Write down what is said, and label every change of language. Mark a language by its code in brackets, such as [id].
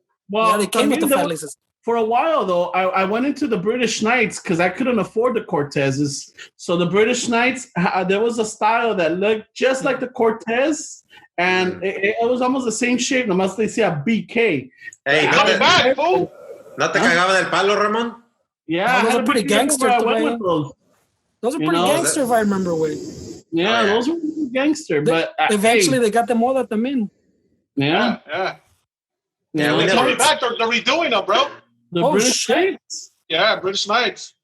[en] Well, yeah, they came with the fat laces. For a while, though, I went into the British Knights because I couldn't afford the Cortezes. So the British Knights, there was a style that looked just like the Cortez, and it was almost the same shape, nomás they say a BK. [es] Hey, ¿no te cagaba del palo, Ramon? [en] Yeah, those are pretty gangster. Those are pretty gangster, if I remember, way. Yeah, those were gangster. But eventually, they got them all at the min. Yeah. They're coming back. They're redoing them, bro. The British Knights? Yeah, British Knights.